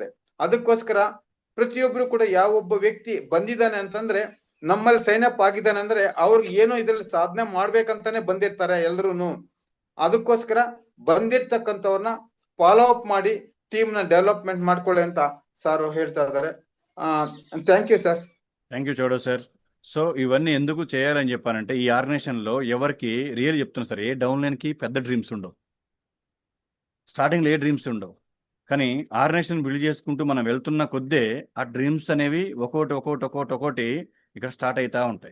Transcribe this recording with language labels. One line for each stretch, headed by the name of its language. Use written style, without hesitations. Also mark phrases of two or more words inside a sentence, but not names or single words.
Kannada: ಅದಕ್ಕೋಸ್ಕರ ಪ್ರತಿಯೊಬ್ರು ಕೂಡ ಯಾವೊಬ್ಬ ವ್ಯಕ್ತಿ ಬಂದಿದ್ದಾನೆ ಅಂತಂದ್ರೆ, ನಮ್ಮಲ್ಲಿ
English: sign up
Kannada: ಆಗಿದ್ದಾನೆ ಅಂದ್ರೆ ಅವ್ರಿಗೆ ಏನೋ ಇದ್ರಲ್ಲಿ ಸಾಧನೆ ಮಾಡ್ಬೇಕಂತಾನೆ ಬಂದಿರ್ತಾರೆ ಎಲ್ರುನು. ಅದಕ್ಕೋಸ್ಕರ ಬಂದಿರ್ತಕ್ಕಂಥವ್ರನ್ನ
English: follow up
Kannada: ಮಾಡಿ ಟೀಮ್ ನ ಡೆವಲಪ್ಮೆಂಟ್ ಮಾಡ್ಕೊಳ್ಳಿ ಅಂತ ಸಾರ್ ಹೇಳ್ತಾ ಇದ್ದಾರೆ.
English: thank you sir. thank you చౌడో sir.
Telugu: సో ఇవన్నీ ఎందుకు చేయాలని చెప్పానంటే, ఈ ఆర్గనైజేషన్లో ఎవరికి రియల్ చెప్తున్నా సార్, ఏ డౌన్ లైన్కి పెద్ద డ్రీమ్స్ ఉండవు, స్టార్టింగ్లో ఏ డ్రీమ్స్ ఉండవు. కానీ ఆర్గనైజేషన్ బిల్డ్ చేసుకుంటూ మనం వెళ్తున్న కొద్దే ఆ డ్రీమ్స్ అనేవి ఒక్కోటి ఇక్కడ స్టార్ట్ అవుతూ ఉంటాయి.